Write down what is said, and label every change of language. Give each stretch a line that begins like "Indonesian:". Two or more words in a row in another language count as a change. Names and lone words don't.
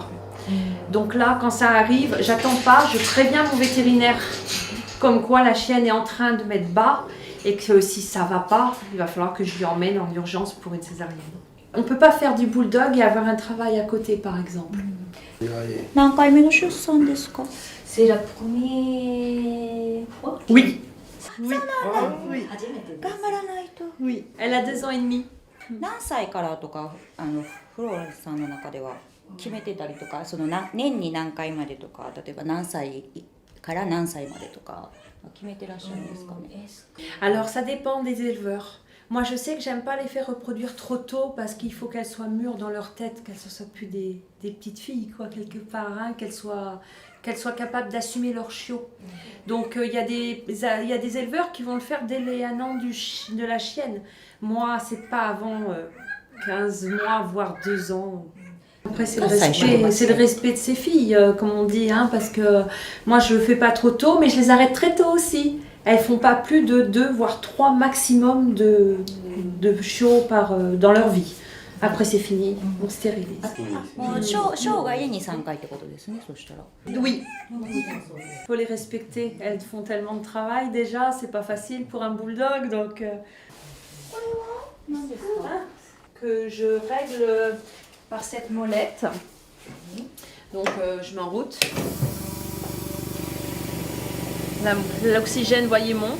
French: Donc là, quand ça arrive, j'attends pas, je préviens mon vétérinaire comme quoi la chienne est en train de mettre bas et que si ça va pas, il va falloir que je lui emmène en urgence pour une césarienne. On peut pas faire du bulldog et avoir un travail à côté, par exemple. C'est la première fois. Oui. Oui. Oui. Oui. Elle a 2 ans et demi.
Japanese: 何歳からとかフローレンスさんの中では決めてたりとか、その年に何回までとか、例えば何歳から何歳までとか決めてらっしゃるんですかね。
French: Alors ça dépend des éleveurs. Moi je sais que j'aime pas les faire reproduire trop tôt parce qu'il faut qu'elles soient mûres dans leur tête, qu'elles ne soient plus des petites filles quoi quelque part, hein, qu'elles soient capables d'assumer leur chiot. Donc il y a des éleveurs qui vont le faire dès les 1 an de la chienne. Moi c'est pas avant 15 mois voire 2 ans. Après c'est le respect de ces filles comme on dit, hein, parce que moi je le fais pas trop tôt mais je les arrête très tôt aussi. Elles font pas plus de 2 voire 3 maximum de chiots dans leur vie. Après c'est fini, on stérilise.
Japanese: 生涯に3回ってことですね、そしたら。
French: Oui, il faut les respecter. Elles font tellement de travail déjà, c'est pas facile pour un bulldog donc. Que je règle par cette molette. Donc je mets en route. L'oxygène, voyez, monte.